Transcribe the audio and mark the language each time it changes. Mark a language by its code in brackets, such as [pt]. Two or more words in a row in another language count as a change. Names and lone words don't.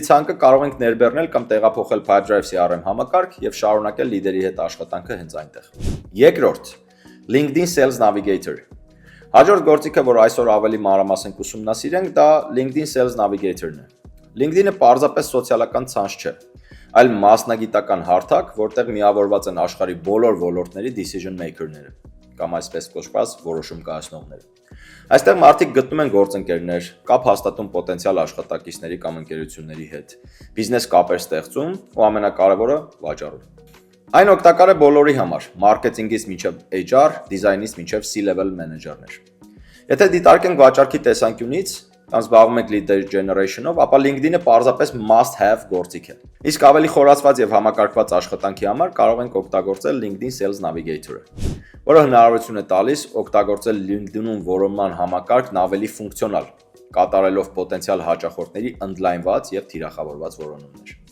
[hy] ցանկը կարող ենք ներբեռնել կամ տեղափոխել Pipedrive CRM համակարգ եւ շարունակել լիդերի հետ աշխատանքը հենց այնտեղ։ Երկրորդ, LinkedIn Sales Navigator։ Հաջորդ գործիքը, որ այսօր ավելի մանրամասն կուսումնասիրենք, դա LinkedIn Sales Navigator-ն է։ LinkedIn-ը պարզապես սոցիալական ցանց չէ, այլ մասնագիտական հարթակ, որտեղ միավորված են աշխարհի բոլոր ոլորտների [en] decision maker- [hy] ները, կամ այսպես կոչված որոշում կայացնողները։ Այստեղ մարդիկ գտնում են գործընկերներ, կապ հաստատում պոտենցիալ աշխատակիցների կամ ընկերությունների հետ, բիզնես կապեր ստեղծում ու ամենակարևորը վաճառում։ Այն օգտակար է բոլորի համար, մարքեթինգից մինչև HR, դիզայնից մինչև C-level մենեջերներ։ Եթե դիտարկենք վաճառքի տեսանկյունից, կամ զբաղվում եք [en] lead generation- [hy] ով, ապա LinkedIn-ը պարզապես [en] must have [hy] գործիք է։ Իսկ ավելի խորացված եւ համակարգված աշխատանքի համար կարող ենք օգտագործել LinkedIn Sales Navigator-ը, որը հնարավորություն է տալիս օգտագործել LinkedIn-ում որոնման համակարգն ավելի ֆունկցիոնալ, կատարելով պոտենցիալ հաճախորդների ընդլայնված եւ թիրախավորված որոնումներ։